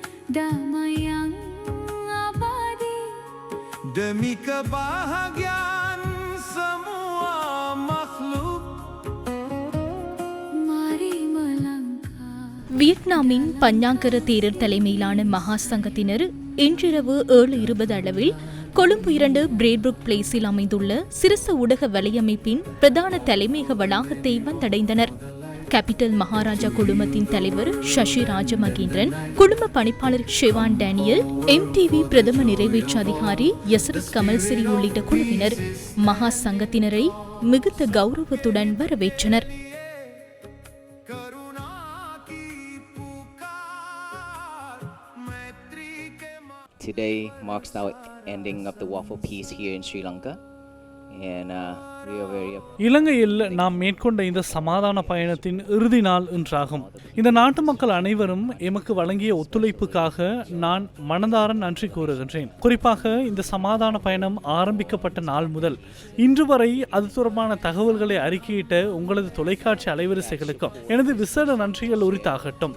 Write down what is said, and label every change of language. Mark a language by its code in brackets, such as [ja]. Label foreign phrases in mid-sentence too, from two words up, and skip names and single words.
[id] damai yang abadi demi kebahagiaan semua makhluk. Mari melangkah. [ta] வியட்நாமின் பஞ்சாங்கர தேரர் தலைமையிலான மகா சங்கத்தினர் இன்றிரவு 7:20 அளவில் கொழும்பு 2 பிரேட்புக் பிளேஸில் அமைந்துள்ள சிரச ஊடக வலையமைப்பின் பிரதான தலைமையக வளாகத்தை வந்தடைந்தனர். கேபிட்டல் மகாராஜா குழுமத்தின் தலைவர் சசி ராஜமகேந்திரன், குழும பணிப்பாளர் ஷெவான் டேனியல், MTV பிரதம நிறைவேற்று அதிகாரி யசரத் கமல்சிரி உள்ளிட்ட குழுவினர் மகா சங்கத்தினரை மிகுந்த கௌரவத்துடன் வரவேற்றனர். [en] Today marks the ending of the war for peace here in Sri Lanka, and we are very. [ta] இலங்கையில் நாம் மேற்கொண்ட இந்த சமாதான பயணத்தின் இறுதி நாள் இன்றாகும். இந்த நாட்டு மக்கள் அனைவரும் எமக்கு வழங்கிய ஒத்துழைப்புக்காக நான் மனதார நன்றி கூறுகின்றேன். குறிப்பாக இந்த சமாதான பயணம் ஆரம்பிக்கப்பட்ட நாள் முதல் இன்று வரை அது தொடர்பான தகவல்களை அறிக்கையிட்ட உங்களது தொலைக்காட்சி அலைவரிசைகளுக்கும் எனது விசேட நன்றிகள் உரித்தாகட்டும்.